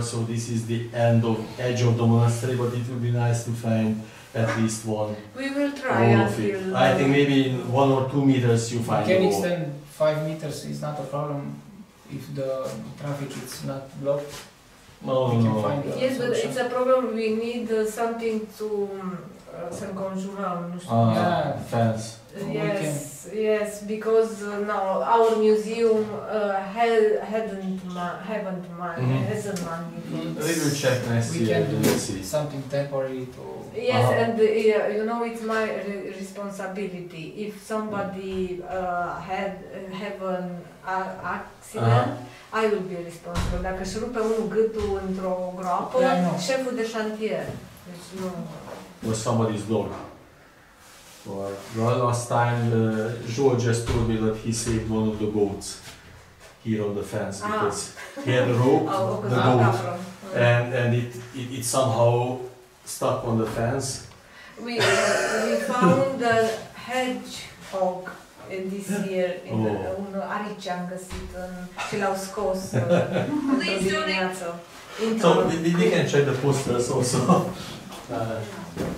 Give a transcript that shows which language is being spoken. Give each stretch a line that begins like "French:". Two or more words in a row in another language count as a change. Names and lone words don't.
English: So this is the edge of the monastery, but it would be nice to find at least one. We will try until. I think maybe in 1 or 2 meters you find. You can extend 5 meters. Is not a problem if the traffic is not blocked. No. Yes, but it's a problem. We need something to
Romanian: să înconjurăm, nu știu.
English: Fence. Yes, because our museum hasn't money. We will check next year. We can do something temporary to. Yes, and you know, it's my responsibility. If somebody have an accident, I will be responsible.
Romanian: Dacă își rupe unul gâtul într-o groapă, șeful de șantier. Deci nu.
English: Or somebody's dog. Or last time, George just told me that he saved one of the goats here on the fence because he had a rope, the goat, and it somehow stuck on the fence. We found the hedgehog this year in
Romanian: un arici am găsit și l-au scos într-o dimineață.
English: So we can check the posters also.